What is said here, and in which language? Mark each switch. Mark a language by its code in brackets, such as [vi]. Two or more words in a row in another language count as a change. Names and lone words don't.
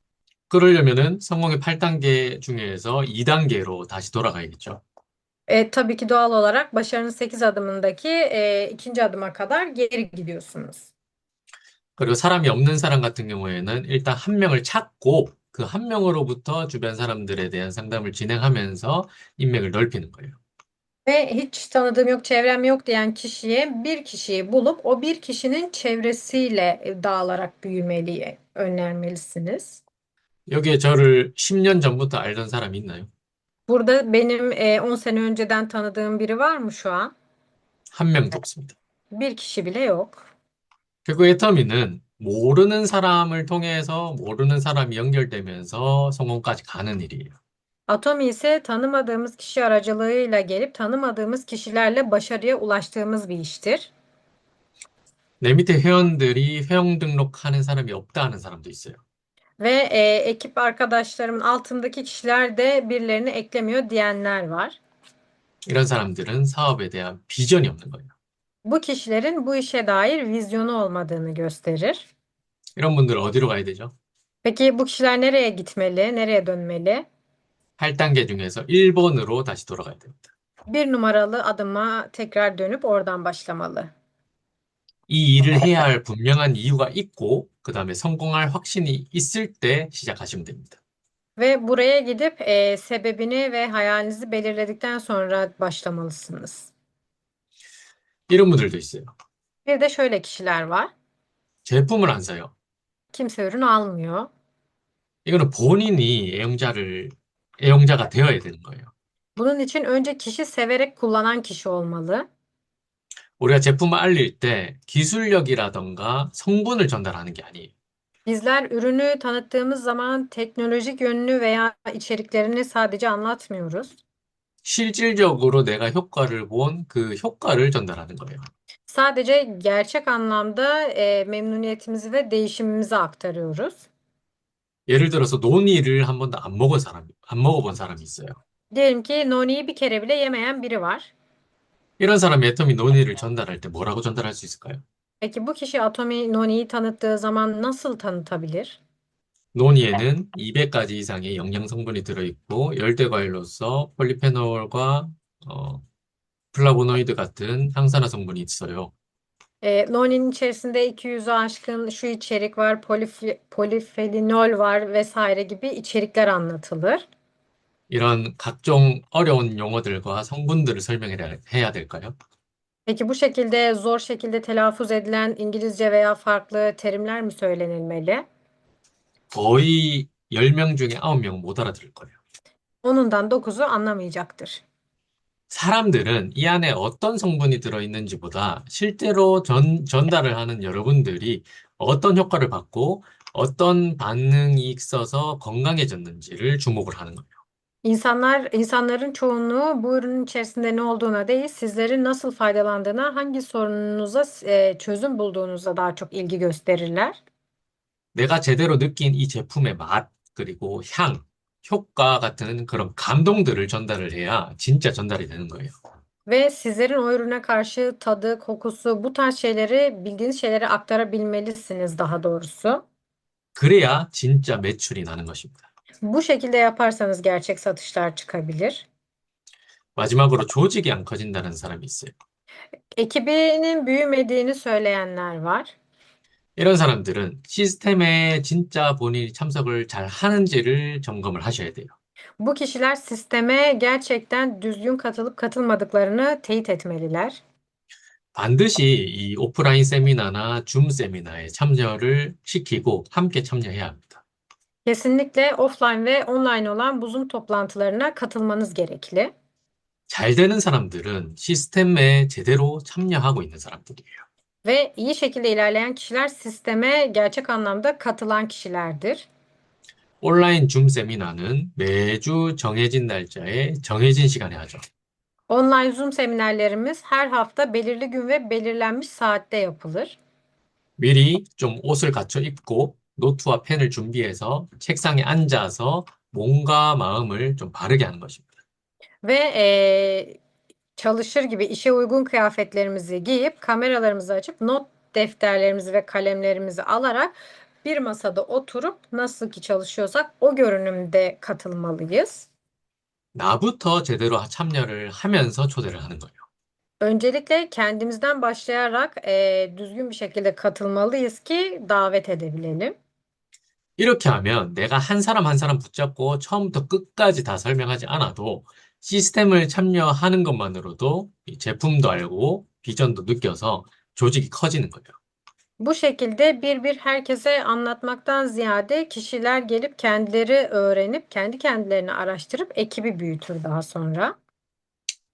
[ko] 그러려면은 성공의 8단계 중에서 2단계로 다시 돌아가야겠죠. [tr] Tabii ki doğal olarak başarının 8 adımındaki ikinci adıma kadar geri gidiyorsunuz. [ko] 그리고 사람이 없는 사람 같은 경우에는 일단 한 명을 찾고 그 한 명으로부터 주변 사람들에 대한 상담을 진행하면서 인맥을 넓히는 거예요. [tr] Ve hiç tanıdığım yok, çevrem yok diyen kişiye bir kişiyi bulup o bir kişinin çevresiyle dağılarak büyümeliyi önermelisiniz. [ko] 여기에 저를 10년 전부터 알던 사람이 있나요? [tr] Burada benim 10 sene önceden tanıdığım biri var mı şu an? [ko] 한 명도 없습니다. [tr] Bir kişi bile yok. [ko] 결국 애터미는 모르는 사람을 통해서 모르는 사람이 연결되면서 성공까지 가는 일이에요. [tr] Atomi ise tanımadığımız kişi aracılığıyla gelip tanımadığımız kişilerle başarıya ulaştığımız bir iştir. [ko] 내 밑에 회원들이 회원 등록하는 사람이 없다 하는 사람도 있어요. [tr] Ve ekip arkadaşlarımın altındaki kişiler de birilerini eklemiyor diyenler var. [ko] 이런 사람들은 사업에 대한 비전이 없는 거예요. [tr] Bu kişilerin bu işe dair vizyonu olmadığını gösterir. [ko] 이런 분들은 어디로 가야 되죠? [tr] Peki bu kişiler nereye gitmeli, nereye dönmeli? [ko] 8단계 중에서 1번으로 다시 돌아가야 됩니다. [tr] Bir numaralı adıma tekrar dönüp oradan başlamalı. [ko] 이 일을 해야 할 분명한 이유가 있고, 그 다음에 성공할 확신이 있을 때 시작하시면 됩니다. [tr] Ve buraya gidip sebebini ve hayalinizi belirledikten sonra başlamalısınız. [ko] 이런 분들도 있어요. [tr] Bir de şöyle kişiler var. [ko] 제품을 안 사요. [tr] Kimse ürün almıyor. [ko] 이거는 본인이 애용자가 되어야 되는 거예요. [tr] Bunun için önce kişi severek kullanan kişi olmalı. [ko] 우리가 제품을 알릴 때 기술력이라던가 성분을 전달하는 게 아니에요. [tr] Bizler ürünü tanıttığımız zaman teknolojik yönünü veya içeriklerini sadece anlatmıyoruz. [ko] 실질적으로 내가 효과를 본 그 효과를 전달하는 거예요. [tr] Sadece gerçek anlamda memnuniyetimizi ve değişimimizi aktarıyoruz. [ko] 예를 들어서 논이를 한 번도 안 먹어본 사람이 있어요. [tr] Diyelim ki noniyi bir kere bile yemeyen biri var. [ko] 이런 사람이 애터미 논의를 전달할 때 뭐라고 전달할 수 있을까요? [tr] Peki bu kişi Atomi Noni'yi tanıttığı zaman nasıl tanıtabilir? [ko] 논이에는 200가지 이상의 영양 성분이 들어있고 열대 과일로서 폴리페놀과 플라보노이드 같은 항산화 성분이 있어요. [tr] Noni'nin içerisinde 200'ü aşkın şu içerik var, polifenol var vesaire gibi içerikler anlatılır. [ko] 이런 각종 어려운 용어들과 성분들을 해야 될까요? [tr] Peki bu şekilde zor şekilde telaffuz edilen İngilizce veya farklı terimler mi söylenilmeli? [ko] 거의 10명 중에 9명 못 알아들을 거예요. [tr] Onundan 9'u anlamayacaktır. [ko] 사람들은 이 안에 어떤 성분이 들어있는지보다 실제로 전달을 하는 여러분들이 어떤 효과를 받고 어떤 반응이 있어서 건강해졌는지를 주목을 하는 거예요. [tr] İnsanların çoğunluğu bu ürünün içerisinde ne olduğuna değil, sizlerin nasıl faydalandığına, hangi sorununuza çözüm bulduğunuza daha çok ilgi gösterirler. [ko] 내가 제대로 느낀 이 제품의 맛, 그리고 향, 효과 같은 그런 감동들을 전달을 해야 진짜 전달이 되는 거예요. [tr] Ve sizlerin o ürüne karşı tadı, kokusu, bu tarz şeyleri, bildiğiniz şeyleri aktarabilmelisiniz daha doğrusu. [ko] 그래야 진짜 매출이 나는 것입니다. [tr] Bu şekilde yaparsanız gerçek satışlar çıkabilir. [ko] 마지막으로 조직이 안 커진다는 사람이 있어요. [tr] Ekibinin büyümediğini söyleyenler var. [ko] 이런 사람들은 시스템에 진짜 본인이 참석을 잘 하는지를 점검을 하셔야 돼요. [tr] Bu kişiler sisteme gerçekten düzgün katılıp katılmadıklarını teyit etmeliler. [ko] 반드시 이 오프라인 세미나나 줌 세미나에 참여를 시키고 함께 참여해야 합니다. [tr] Kesinlikle offline ve online olan bu Zoom toplantılarına katılmanız gerekli. [ko] 잘 되는 사람들은 시스템에 제대로 참여하고 있는 사람들이에요. [tr] Ve iyi şekilde ilerleyen kişiler sisteme gerçek anlamda katılan kişilerdir. [ko] 온라인 줌 세미나는 매주 정해진 날짜에 정해진 시간에 하죠. [tr] Online Zoom seminerlerimiz her hafta belirli gün ve belirlenmiş saatte yapılır. [ko] 미리 좀 옷을 갖춰 입고 노트와 펜을 준비해서 책상에 앉아서 몸과 마음을 좀 바르게 하는 것입니다. [tr] Ve çalışır gibi işe uygun kıyafetlerimizi giyip kameralarımızı açıp not defterlerimizi ve kalemlerimizi alarak bir masada oturup nasıl ki çalışıyorsak o görünümde katılmalıyız. [ko] 나부터 제대로 참여를 하면서 초대를 하는 거예요. [tr] Öncelikle kendimizden başlayarak düzgün bir şekilde katılmalıyız ki davet edebilelim. [ko] 이렇게 하면 내가 한 사람 한 사람 붙잡고 처음부터 끝까지 다 설명하지 않아도 시스템을 참여하는 것만으로도 이 제품도 알고 비전도 느껴서 조직이 커지는 거예요. [tr] Bu şekilde bir bir herkese anlatmaktan ziyade kişiler gelip kendileri öğrenip kendi kendilerini araştırıp ekibi büyütür daha sonra.